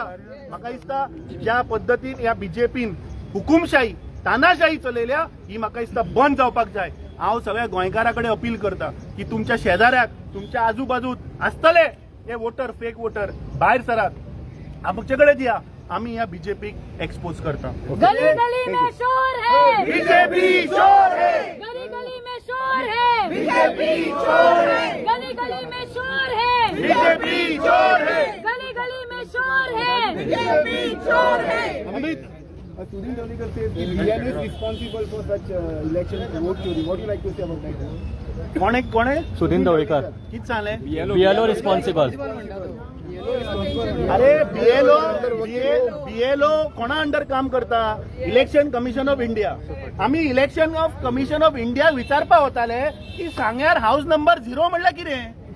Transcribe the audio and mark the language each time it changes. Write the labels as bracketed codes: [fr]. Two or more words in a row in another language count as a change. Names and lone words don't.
[kok] म्हाका दिसता ज्या पद्दतीन ह्या बीजेपीन हुकुमशाही, तानाशाही चलयल्या ही म्हाका दिसता बंद जावपाक जाय. हांव सगळ्या गोंयकारा कडेन अपील करता की तुमच्या शेजाऱ्याक, तुमच्या आजूबाजूत आसतले हे वोटर, [en] fake voter, [kok] भायर सरात, आमचे कडेन दिया. आमी ह्या बीजेपीक एक्सपोज करता. [hi] गली गली में शोर है. बीजेपी चोर है. गली गली में शोर है. बीजेपी चोर है. गली गली में शोर है. बीजेपी चोर है. गली गली में शोर है. बीजेपी चोर है. [en] अमित, Sudhin Dhalikar says the BN is responsible for such election vote chori. What do you like to say about that? [kok] कोण आहे? सुधीन ढवळीकर. किती सांगले? [en] BLO responsible. [kok] अरे बीएलओ कोणा अंडर काम करता? [en] election commission of India. [kok] आम्ही [en] election commission of India [kok] विचारपा वताले की सांग्यार [en] house number [kok] 0 म्हणल्यार कितें?